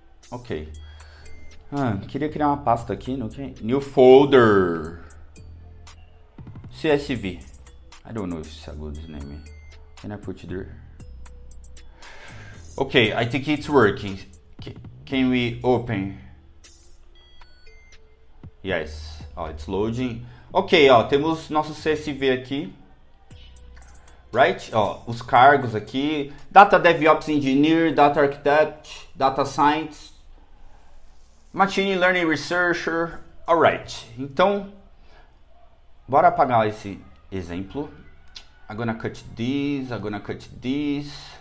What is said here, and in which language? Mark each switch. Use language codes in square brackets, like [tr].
[pt] Ok. Queria criar uma pasta aqui no que? [en] New folder. CSV. I don't know if it's a good name. Can I put it there? Okay, I think it's working. Can we open? Yes. It's loading. Ok, [pt] temos nosso CSV aqui. [en] Right? [pt] Os cargos aqui. Data DevOps Engineer, Data Architect, Data Science, Machine Learning Researcher. [en] Alright. [pt] Então, bora apagar esse exemplo. [en] I'm gonna cut this, I'm gonna cut this.